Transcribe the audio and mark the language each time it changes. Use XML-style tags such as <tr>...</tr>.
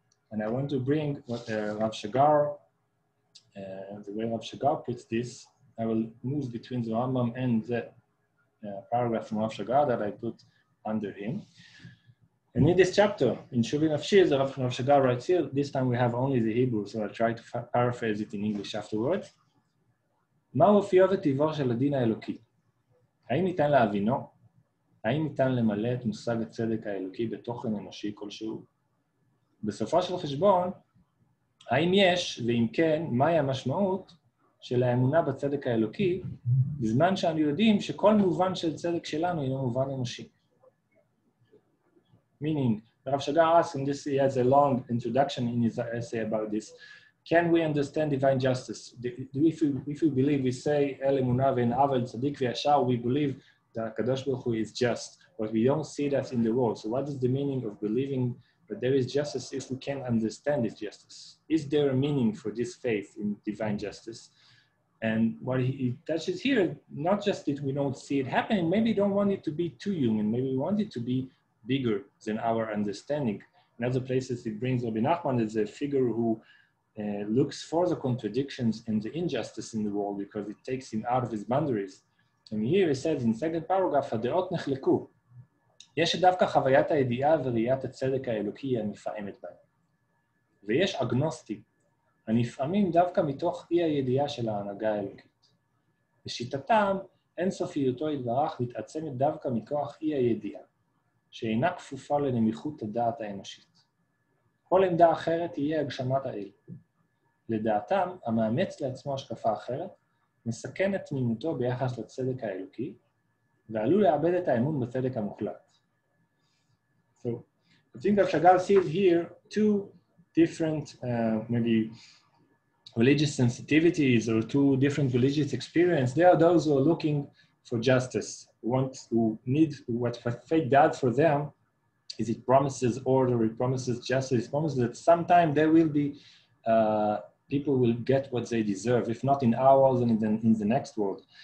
<en>And I want to bring what Rav Shagar, the way Rav Shagar puts this. I will move between the Rambam and the paragraph from Rav Shagar that I put under him. And in this chapter, in Shuvin of Shir, the Rav Shagar writes here, this time we have only the Hebrew, so I'll try to paraphrase it in English afterwards.</en> <he>מהו אופיו וטיבו של הדין האלוקי? האם ניתן להבינו? האם ניתן למלא את מושג הצדק האלוקי בתוכן אנושי כלשהו? בסופו של חשבון, האם יש, ואם כן, מהי המשמעות של האמונה בצדק האלוקי, בזמן שאנו יודעים שכל מובן של צדק שלנו אינו מובן אנושי?</he> <en>Meaning, Rav Shagar asks, and this he has a long introduction in his essay about this, can we understand divine justice? If we believe, we say,</en> <he>El emunah ve'en avel tzadik ve'yashar,</he> <en>we believe that Kadosh Baruch Hu is just, but we don't see that in the world. So what is the meaning of believing that there is justice if we can't understand this justice? Is there a meaning for this faith in divine justice? And what he touches here, not just that we don't see it happening, maybe we don't want it to be too human, maybe we want it to be bigger than our understanding. In other places, it brings Rabbi Nachman as a figure who looks for the contradictions and the injustice in the world because it takes him out of his boundaries. And here he says in second paragraph,</en> <he>הדעות נחלקו. יש דווקא חוויית הידיעה וראיית הצדק האלוקי הנפעמת בהם. ויש אגנוסטים, הנפעמים דווקא מתוך אי הידיעה של ההנהגה האלוקית. לשיטתם, אינסופיותו יתברך מתעצמת דווקא מכוח אי הידיעה, שאינה כפופה לנמיכות הדעת האנושית. כל עמדה אחרת תהיה הגשמת האל. לדעתם, המאמץ לעצמו השקפה אחרת, מסכן את תמימותו ביחס לצדק האלוקי, ועלול לאבד את האמון בצדק המוחלט.</he> <en>So, I think Rav Shagar sees here two different, maybe religious sensitivities or two different religious experiences. There are those who are looking for justice, who need what faith does for them is it promises order, it promises justice, it promises that sometime there will be, people will get what they deserve, if not in our world, then in the next world.</en>